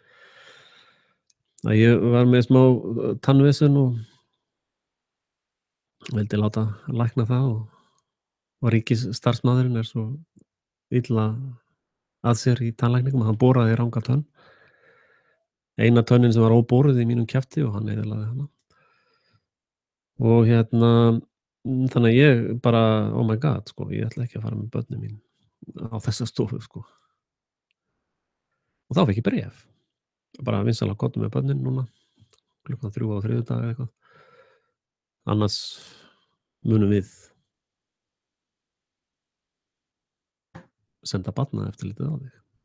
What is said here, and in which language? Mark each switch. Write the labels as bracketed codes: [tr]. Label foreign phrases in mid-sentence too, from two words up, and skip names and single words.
[is] Að ég var með smá tannvesen og vildi láta lækna það og ríkisstarfsmaðurinn er svo illa að sér í tannlækningum að hann boraði ranga tönn. Eina tönnin sem var óboruð í mínum kjafti og hann eyðilagði hana. Og hérna þannig að ég bara, [en] oh my god, [is] sko, ég ætla ekki að fara með börnin mín á þessa stofu, sko. Og þá fékk ég bréf. Bara vinsamlega komdu með börnin núna, klukkan 3 á þriðjudag eða eitthvað. Annars munum við senda barnaeftirlitið á þig.